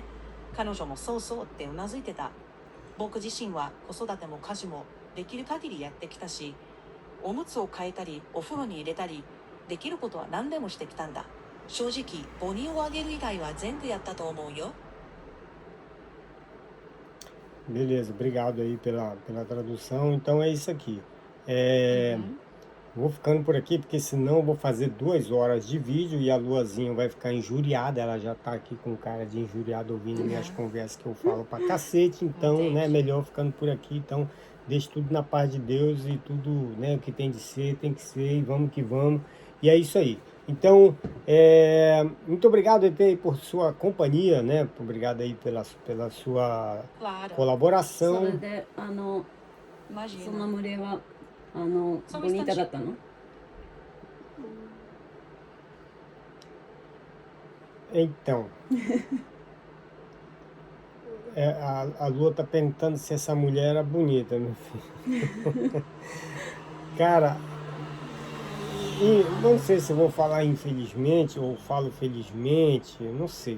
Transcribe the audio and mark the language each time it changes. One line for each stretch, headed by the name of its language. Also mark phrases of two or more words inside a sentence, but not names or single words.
Japanese: 彼女もそうそうってうなずいてた。僕自身は子育ても家事もできる限りやってきたし、おむつを変えたりお風呂に入れたりできることは何でもしてきたんだ。正直母乳をあげる以外は全部やったと思うよ。
Portuguese: Beleza, obrigado aí pela tradução. Então é isso aqui. Vou ficando por aqui, porque senão eu vou fazer 2 horas de vídeo e a Luazinha vai ficar injuriada. Ela já tá aqui com cara de injuriada ouvindo minhas conversas que eu falo pra cacete. Então, né, Entendi. melhor ficando por aqui. Então, deixe tudo na paz de Deus e tudo, né, o que tem de ser, tem que ser. E vamos que vamos. E é isso aí. Então, muito obrigado, ET, por sua companhia, né? Obrigado aí pela sua Claro,
Japanese: それ
Portuguese: colaboração.
Japanese: でその
Portuguese: imagina.
Japanese: 群れは
Portuguese: Só um
Japanese: ボニータだ
Portuguese: instantinho.
Japanese: ったの？
Portuguese: Então, a Lua tá perguntando se essa mulher era bonita, meu filho. Cara, não sei se eu vou falar infelizmente ou falo felizmente, não sei.